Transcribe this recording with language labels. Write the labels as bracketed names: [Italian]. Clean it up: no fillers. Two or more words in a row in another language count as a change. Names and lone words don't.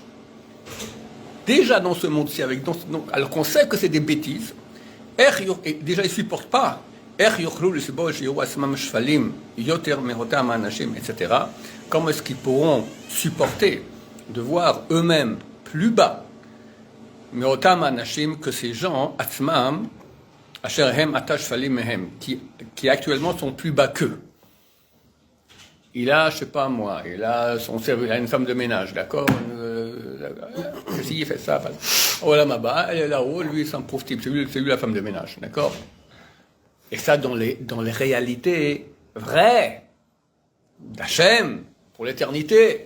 [French] Déjà dans ce monde-ci, alors qu'on sait que c'est des bêtises, et déjà ils ne supportent pas. Etc. Comment est-ce qu'ils pourront supporter de voir eux-mêmes plus bas [Hebrew] מאותם האנשים [French] que ces gens, [Hebrew] עצמם, אשר הם עתה שפלים מהם, [French] qui actuellement sont plus bas qu'eux. Il a, je sais pas moi, il a une femme de ménage, d'accord? Il fait ça. Oh là, ma elle est là-haut, lui, c'est un pauvre type, c'est lui la femme de ménage, d'accord? Et ça, dans les réalités vraies d'Hachem, pour l'éternité.